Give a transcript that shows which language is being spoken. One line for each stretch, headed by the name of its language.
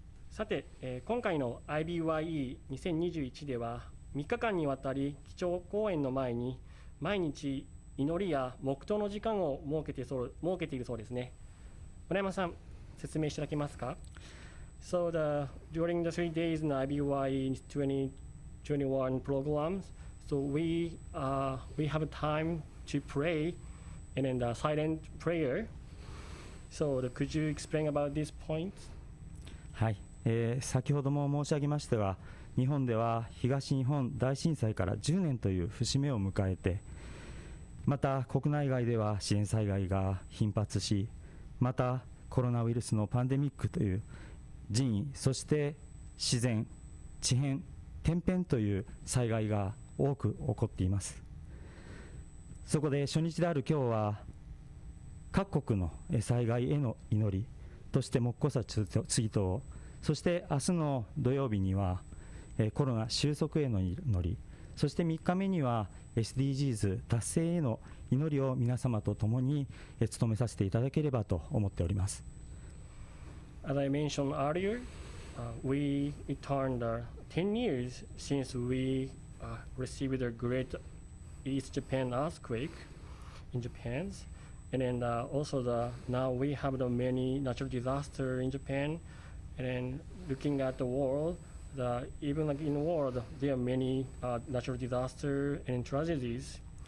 Japanese: さて、今回の IBYE2021 では3日間にわたり基調講演の前に毎日祈りや黙祷の時間を設けているそうですね。村山さん、説明していただけますか？
English: So during the 3 days in IBYE2021 programs, so we have time to pray and then the silent prayer. So could you explain about this point?
Japanese: はい、先ほども申し上げましたが、日本では東日本大震災から10年という節目を迎えて、また国内外では自然災害が頻発し、またコロナウイルスのパンデミックという人為、そして自然、地変、天変という災害が多く起こっています。そこで初日である今日は、各国の災害への祈りとして黙祷祭追悼、そして明日の土曜日にはコロナ収束への祈り、そして3日目には SDGs 達成への祈りを皆様と共に務めさせていただければと思っております。
English: As I mentioned earlier, we turned 10 years since we received a great East Japan earthquake in Japan, and then also now we have the many natural disasters in Japan, and then looking at the world, even like in the world, there are many natural disasters and tragedies,